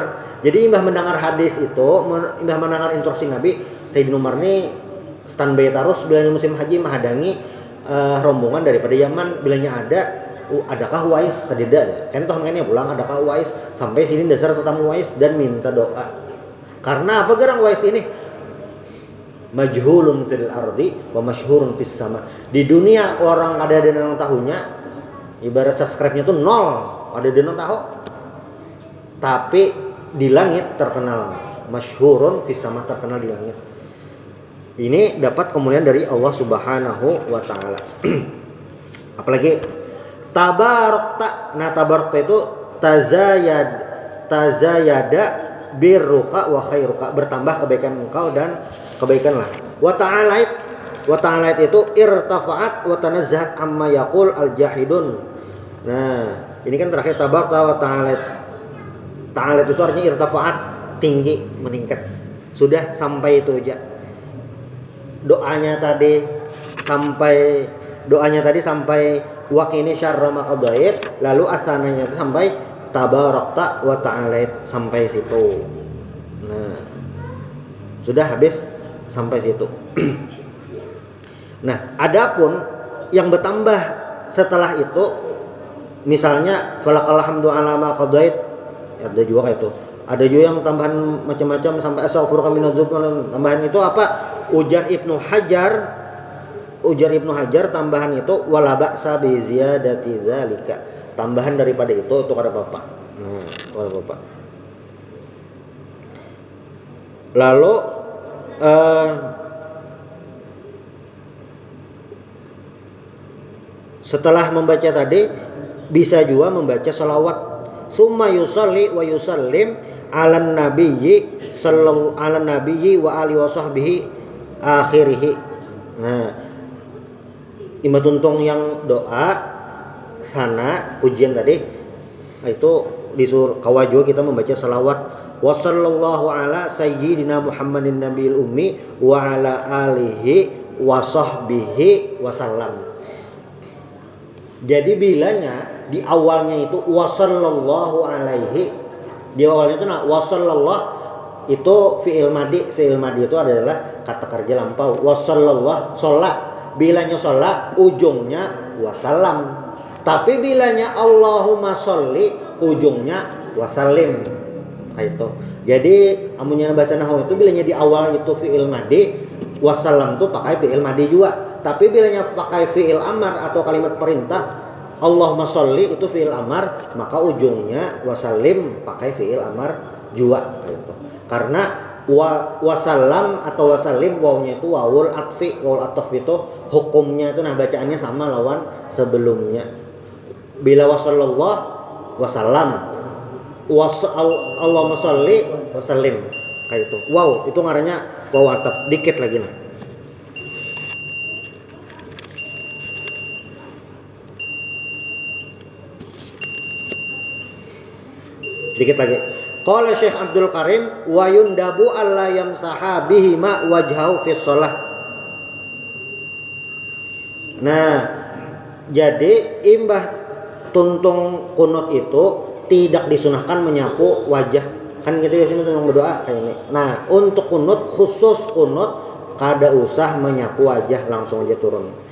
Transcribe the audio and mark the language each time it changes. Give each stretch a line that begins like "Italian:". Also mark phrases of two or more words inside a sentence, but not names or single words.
Banjar: Jadi imbah mendengar hadis itu, imbah mendengar instruksi Nabi, Sayyidina Umar ini standby terus bilanya musim haji menghadangi rombongan daripada Yaman bilanya adakah Uwais kadida kan toh makanya pulang adakah Uwais sampai sini dasar tetamu Uwais dan minta doa karena apa gerang Uwais ini
Arabic: مجهول في الأرض ومشهور في السماء.
Banjar: Di dunia orang ada yang tahunya ibarat subscribe-nya tuh nol, ada yang tahu, tapi di langit terkenal,
Arabic: مشهور في السماء,
Banjar: terkenal di langit. Ini dapat kemuliaan dari Allah
Arabic: سبحانه وتعالى.
Banjar: Apalagi tabarokta. Nah, tabarokta itu
Arabic: تزايد برك وخيرك,
Banjar: bertambah kebaikan engkau dan kebaikanlah.
Arabic: وتعاليت itu ارتفعت وتنزهت عما يقول الجاحدون.
Banjar: Nah, ini kan terakhir
Arabic: تباركت وتعاليت.
Banjar: Ta'alait itu artinya irtafa'at, tinggi, meningkat. Sudah sampai itu aja. Doanya tadi sampai
Arabic: وقني شر ما قضيت,
Banjar: lalu asananya itu sampai
Arabic: تباركت وتعاليت
Banjar: sampai situ. Nah, sudah habis sampai situ. Nah, adapun yang bertambah setelah itu misalnya
Arabic: فلك الحمد على ما قضيت,
Banjar: ada juga kayak itu. Ada juga yang tambahan macam-macam sampai
Arabic: أستغفرك من الذنوب.
Banjar: Tambahan itu apa? Ujar Ibnu Hajar tambahan itu
Arabic: ولا بأس بزيادة ذلك.
Banjar: Tambahan daripada itu ada apa-apa. Nah, itu ada apa-apa. Lalu setelah membaca tadi bisa juga membaca shalawat
Arabic: ثم يصلي ويسلم على النبي صلى الله على النبي وآله وصحبه آخره.
Banjar: Nah, imam tuntung yang doa sana pujian tadi itu disuruh kawajo kita membaca salawat
Arabic: وصلى الله على سيدنا محمد النبي الأمي وعلى آله وصحبه وسلم.
Banjar: Jadi bilanya di awalnya itu
Arabic: وصلى الله عليه,
Banjar: di awalnya itu
Arabic: وصلى الله
Banjar: itu
Arabic: فعل ماض
Banjar: itu adalah kata kerja lampau.
Arabic: وصلى الله
Banjar: sholat, bilanya sholat ujungnya wasallam. Tapi bilanya
Arabic: اللهم صل
Banjar: ujungnya wasallim. Kayak itu. Jadi amunnya bahasa nahwu itu bilanya di awal itu
Arabic: فعل ماض,
Banjar: wasallam tuh pakai
Arabic: فعل ماض
Banjar: juga. Tapi bilanya pakai
Arabic: فعل أمر
Banjar: atau kalimat perintah
Arabic: اللهم صل
Banjar: itu
Arabic: فعل أمر,
Banjar: maka ujungnya wasallim pakai
Arabic: فعل أمر
Banjar: juga gitu. Karena wasallam atau wasallim wawunya itu
Arabic: واو العطف. واو العطف
Banjar: itu hukumnya itu nah bacaannya sama lawan sebelumnya. Bila
Arabic: وصلى الله وسلم اللهم صل وسلم
Banjar: kayak itu. Wow, itu ngarannya
Arabic: واو عطف
Banjar: dikit lagi nah. Dikit lagi.
Arabic: قال شيخ عبد الكريم ويندب ألا يمسح بهما وجهه في الصلاة.
Banjar: Nah, jadi imbah tuntung kunut itu tidak disunahkan menyapu wajah. Kan gitu biasanya tuntung berdoa kayak ini. Nah, untuk kunut khusus kunut kada usah menyapu wajah, langsung aja turun.